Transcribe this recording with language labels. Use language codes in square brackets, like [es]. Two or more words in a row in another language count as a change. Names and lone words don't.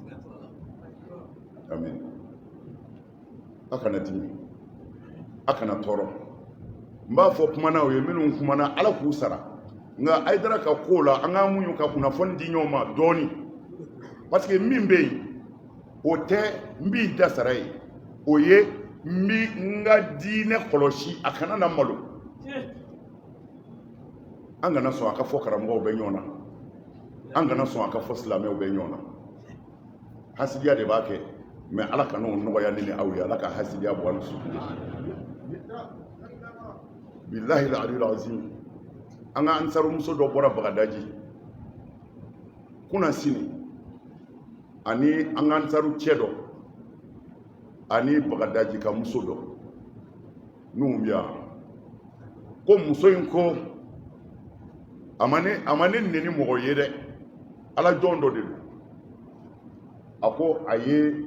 [bm] amen a kana dimi a kana tɔɔrɔ n b'a fɔ kumana o ye minnu kumana ala k'u sara nka Haidara ka ko la an k'an muɲu ka kunnafoni di ɲɔgɔn ma dɔɔni [fr] parce que [bm] min bɛ yen o tɛ n b'i da sara ye o ye n bɛ n ka diinɛ kɔlɔsi a kana na malo an kana sɔn a ka fɔ karamɔgɔw bɛ ɲɔgɔn na an kana sɔn a ka fɔ silamɛw bɛ ɲɔgɔn na hasidiya de b'a kɛ mɛ ala kana o nɔgɔya ne ni aw ye ala ka hasidiya bɔ an dusukun [ar] بالله العلي العظيم [bm] an ka ansarumuso dɔ bɔra Bagadaji kuna sini ani an ka ansaru cɛ dɔ ani Bagadaji ka muso dɔ n'u bɛ yan ko muso in ko a ma ne neni mɔgɔ ye dɛ ala jɔn dɔ de don a ko a ye